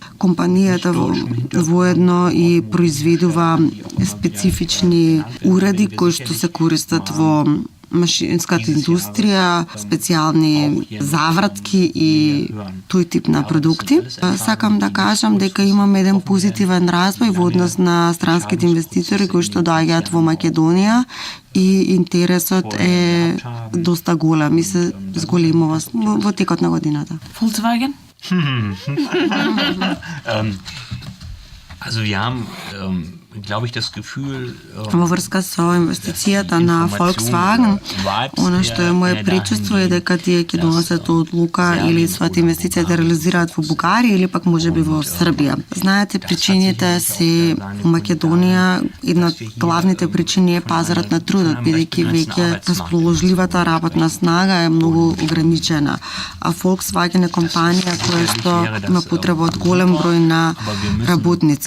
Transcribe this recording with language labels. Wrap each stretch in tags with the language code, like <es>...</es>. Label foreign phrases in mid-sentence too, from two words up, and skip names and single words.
<mk>Компанијата воедно и произведува специфични уреди кои што се користат во машинската индустрија, специјални завратки и тој тип на продукти. Сакам да кажам дека имаме еден позитивен развој во однос на странските инвеститори кои што доаѓаат во Македонија и интересот е доста голем и се зголемува во текот на годината.</mk> <de>Volkswagen? Also wir haben, glaube ich, das Gefühl,</de> <mk>во врска со инвестицијата на Volkswagen, она што е моје причувство е дека тие ќе донесат одлука или својата инвестиција да реализираат во Бугарија или пак можеби во Србија. Знаете, причините се во Македонија, една од главните причини е пазарот на трудот, бидејќи веќе расположливата работна снага е многу ограничена, а Volkswagen е компанија која што има потреба од голем број на работници.</mk>